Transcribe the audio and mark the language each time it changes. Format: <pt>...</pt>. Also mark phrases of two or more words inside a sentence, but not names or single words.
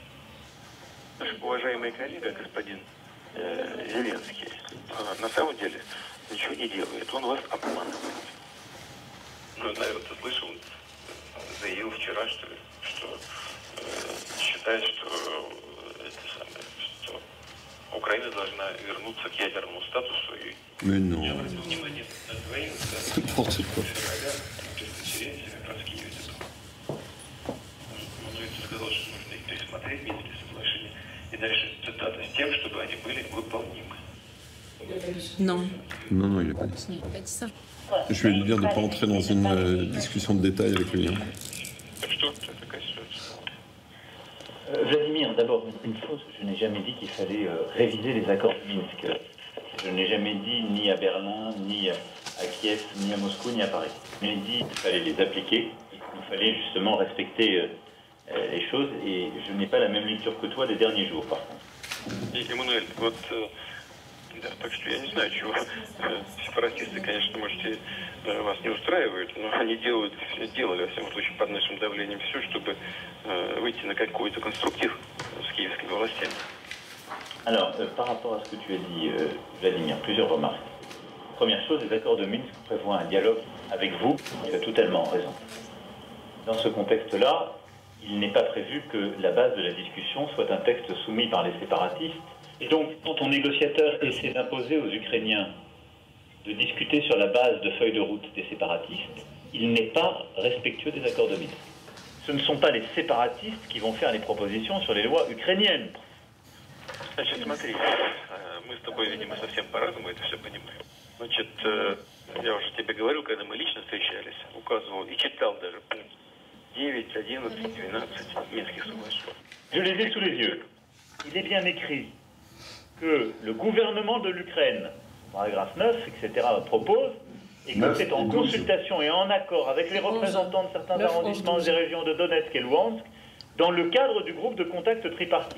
<ru>Наш уважаемый коллега, господин Зеленский, на самом деле ничего не делает, он вас обманывает. Ну, наверное, ты слышал, заявил вчера, что считает, что Украина должна вернуться к ядерному статусу.</ru> <fr>Mais non.</fr> <ru>Я обратил внимание на двоих,</ru> <fr>N'importe quoi.</fr> <ru>пресс-конференции как раз в Киеве. Он сказал, что нужно их пересмотреть, Минские соглашения, и дальше цитата, с тем, чтобы они были выполнимы.</ru> <fr>Non. Non, non, il n'a pas dit ça. Il n'a pas dit ça. Je vais lui dire de ne pas entrer dans une discussion de détail avec lui.</fr> <ru>Что это такая ситуация?</ru> <fr>Vladimir, d'abord, une chose, je n'ai jamais dit qu'il fallait réviser les accords de Minsk. Je n'ai jamais dit ni à Berlin, ni à Kiev, ni à Moscou, ni à Paris. Je n'ai dit qu'il fallait les appliquer, qu'il fallait justement respecter les choses, et je n'ai pas la même lecture que toi des derniers jours, par contre.</fr> <ru>Эммануэль, вот, да, так что я не знаю, чего сепаратисты, конечно, можете, вас не устраивают, но они делали, во всяком случае, под нашим давлением все, чтобы выйти на какой-то конструктив с киевскими властями.</ru> <fr>Alors, par rapport à ce que tu as dit, Vladimir, plusieurs remarques. Première chose, les accords de Minsk prévoient un dialogue avec vous, tu as totalement raison. Dans ce contexte-là, il n'est pas prévu que la base de la discussion soit un texte soumis par les séparatistes. Et donc, quand ton négociateur essaie d'imposer aux Ukrainiens de discuter sur la base de feuilles de route des séparatistes, il n'est pas respectueux des accords de Minsk. Ce ne sont pas les séparatistes qui vont faire les propositions sur les lois ukrainiennes.</fr> <ru>Значит, смотри, мы с тобой, видимо, совсем по-разному это все понимаем. Значит, я уже тебе говорил, когда мы лично встречались, указывал и читал даже пункт 9, 11, 12 Минских соглашений.</ru> <fr>Je les ai sous les yeux. Il est bien écrit que le gouvernement de l'Ukraine, paragraphe 9, etc., propose, et que c'est en consultation et en accord avec les représentants de certains arrondissements des régions de Donetsk et Luhansk, dans le cadre du groupe de contact tripartite.</fr>